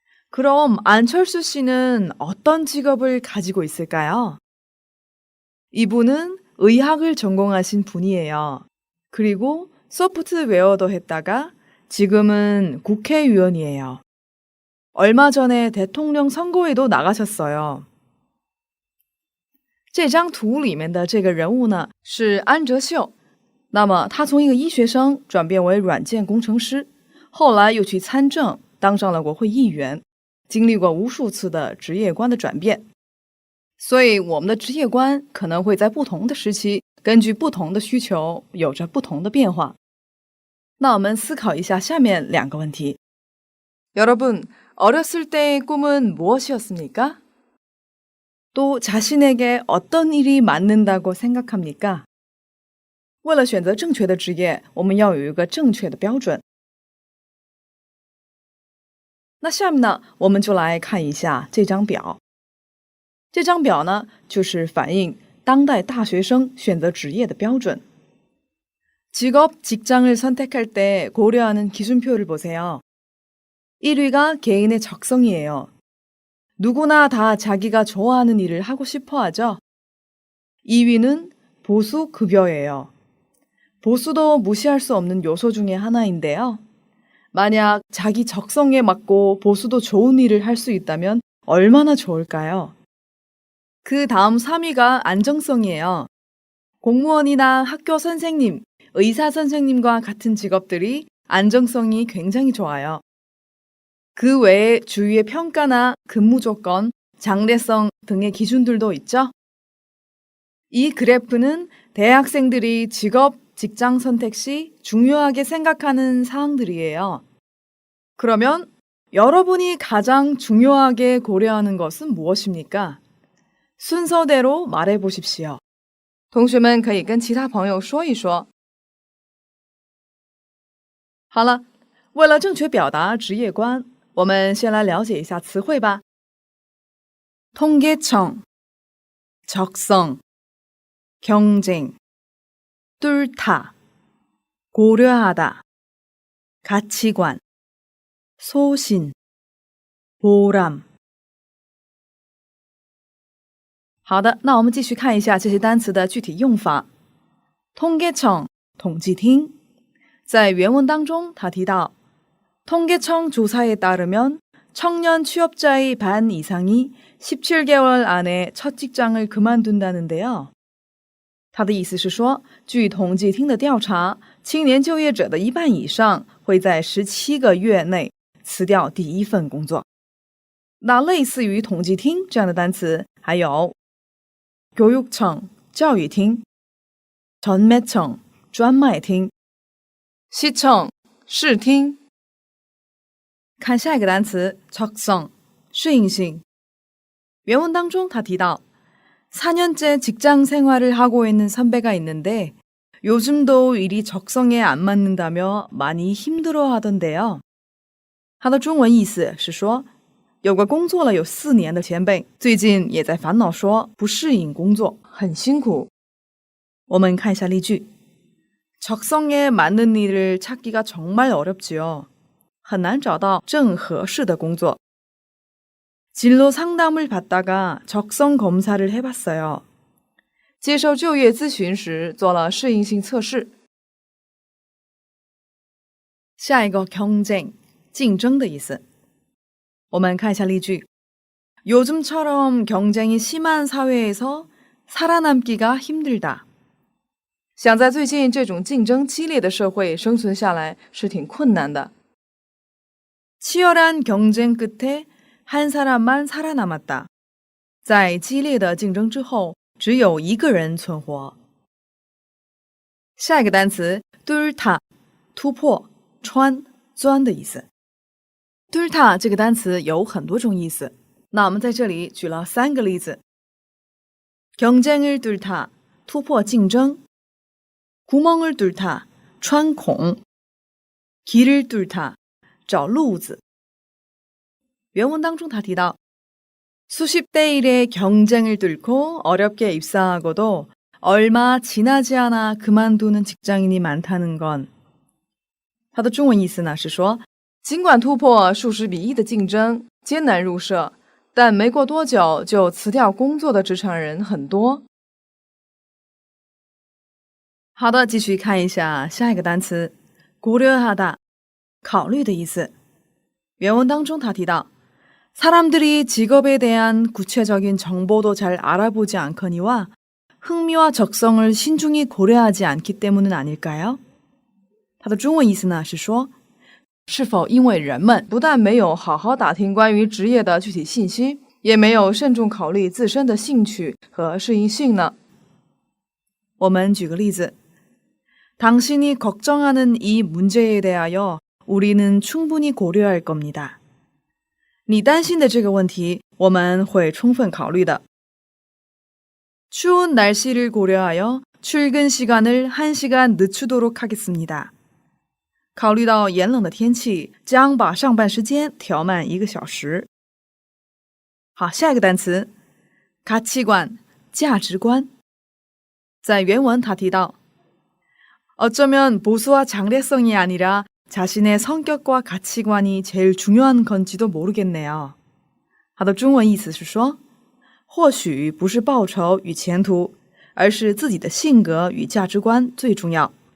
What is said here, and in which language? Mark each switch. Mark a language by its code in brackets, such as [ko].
[ko] 그럼 안철수 씨는 어떤 직업을 가지고 있을까요? 이분은 의학을 전공하신 분이에요. 그리고 소프트웨어도 했다가 지금은 국회의원이에요. 얼마 전에 대통령 선거에도 나가셨어요. [zh] 这张图里面的这个人物呢，是安哲秀。那么他从一个医学生转变为软件工程师，后来又去参政，当上了国会议员，经历过无数次的职业观的转变。所以我们的职业观可能会在不同的时期，根据不同的需求，有着不同的变化。那我们思考一下下面两个问题。 [ko] 여러분, 어렸을 때의 꿈은 무엇이었습니까? 또 자신에게 어떤 일이 맞는다고 생각합니까? [zh] 为了选择正确的职业，我们要有一个正确的标准。那下面呢，我们就来看一下这张表。这张表呢，就是反映当代大学生选择职业的标准。 [ko] 직업, 직장을 선택할 때 고려하는 기준표를 보세요. 1위가 개인의 적성이에요. 누구나 다 자기가 좋아하는 일을 하고 싶어 하죠. 2위는 보수 급여예요. 보수도 무시할 수 없는 요소 중에 하나인데요. 만약 자기 적성에 맞고 보수도 좋은 일을 할 수 있다면 얼마나 좋을까요? 그 다음 3위가 안정성이에요. 공무원이나 학교 선생님, 의사 선생님과 같은 직업들이 안정성이 굉장히 좋아요. 그 외에 주위의 평가나 근무 조건, 장래성 등의 기준들도 있죠. 이 그래프는 대학생들이 직업, 직장 선택 시 중요하게 생각하는 사항들이에요. 그러면 여러분이 가장 중요하게 고려하는 것은 무엇입니까? 순서대로 말해 보십시오. [zh] 同学们可以跟其他朋友说一说。好了，为了正确表达职业观，我们先来了解一下词汇吧。 [ko] 통계청, 적성, 경쟁, 뚫다, 고려하다, 가치관, 소신, 보람。好的，那我们继续看一下这些单词的具体用法。 통계청，统计厅。 [zh] 在原文当中，他提到， [ko] 통계청 조사에 따르면 청년 취업자의 반 이상이 17개월 안에 첫 직장을 그만둔다는데요。 [zh] 他的意思是说，据统计厅的调查，青年就业者的一半以上会在17个月内辞掉第一份工作。那类似于统计厅这样的单词还有교육청教育厅、전매청专卖厅、시청视听。看下一个单词적성适应性。原文当中他提到 [ko] 4년째 직장 생활을 하고 있는 선배가 있는데 요즘도 일이 적성에 안 맞는다며 많이 힘들어 하던데요. [zh] 他的中文意思是说，有个工作了有4年的前辈，最近也在烦恼说不适应工作，很辛苦。我们看一下例句。 [ko] 적성에 맞는 일을 찾기가 정말 어렵지요. [zh] 很难找到正合适的工作。 [ko] 진로 상담을 받다가 적성 검사를 해봤어요. [zh] 接受就业咨询时做了适应性测试。下一个 경쟁， 竞争的意思。我们看一下例句。 [ko] 요즘처럼 경쟁이 심한 사회에서 살아남기가 힘들다. [zh] 想在最近这种竞争激烈的社会生存下来是挺困难的。 [ko] 치열한 경쟁 끝에 한 사람만 살아남았다. [zh] 在激烈的竞争之后，只有一个人存活。下一个单词 뚫다 突破、穿、钻的意思。 뚫다 这个单词有很多种意思，那我们在这里举了3个例子。 [ko] 경쟁을 뚫다 突破竞争， 구멍을 뚫다 穿孔， 길을 뚫다 找路子。 [zh] 原文当中他提到 [ko] 수십 대 1의 경쟁을 뚫고 어렵게 입사하고도 얼마 지나지 않아 그만두는 직장인이 많다는 건 [zh] 它的中文意思呢是说，尽管突破数十比1的竞争，艰难入社，但没过多久就辞掉工作的职场人很多。好的，继续看一下下一个单词 고려하다 考虑的意思。原文当中他提到 [ko] 사람들이 직업에 대한 구체적인 정보도 잘 알아보지 않거니와 흥미와 적성을 신중히 고려하지 않기 때문은 아닐까요? [zh] 它的中文意思呢是说，是否因为人们不但没有好好打听关于职业的具体信息，也没有慎重考虑自身的兴趣和适应性呢？我们举个例子， [ko] 당신이 걱정하는 이 문제에 대하여 우리는 충분히 고려할 겁니다. [zh] 你担心的这个问题，我们会充分考虑的。 [ko] 추운 날씨를 고려하여 출근 시간을 1시간 늦추도록 하겠습니다. [zh] 考虑到炎冷的天气，将把上班时间调慢1个小时。好，下一个单词 가치관 价值观。在原文他提到 [ko] 어쩌면 보수와 장래성이 아니라 자신의 성격과 가치관이 제일 중요한 건지도 모르겠네요. [zh] 它的中文意思是说，或许不是报酬与前途，而是自己的性格与价值观最重要。